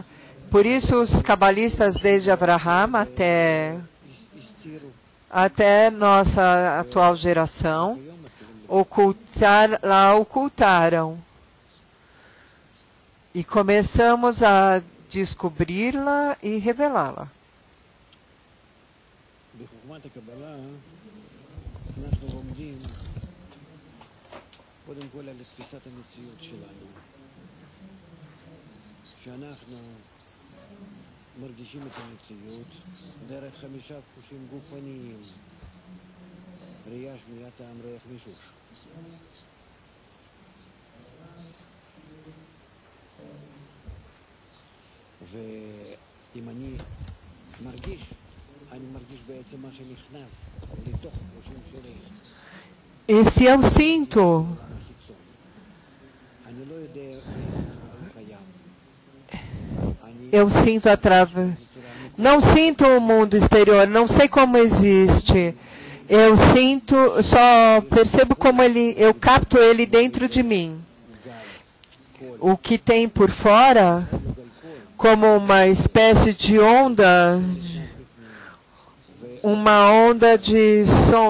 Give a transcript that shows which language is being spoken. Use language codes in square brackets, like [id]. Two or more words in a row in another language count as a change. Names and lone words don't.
[pt] Por isso, os cabalistas, desde Abraham até nossa atual geração, ocultaram. E começamos a descobri-la e revelá-la. [he] מרגישים את המציאות דרך 5 חושים גופניים, ראייה, שמיעה, טעם, ריח, מישוש. ואם אני מרגיש בעצם מה שנכנס לתוך חושים שלי. [pt] E se eu sinto, [he] אני לא יודע קיים. [pt] eu sinto através. Não sinto o mundo exterior, não sei como existe. Eu sinto, só percebo como eu capto ele dentro de mim. O que tem por fora, como uma espécie de onda, uma onda de som.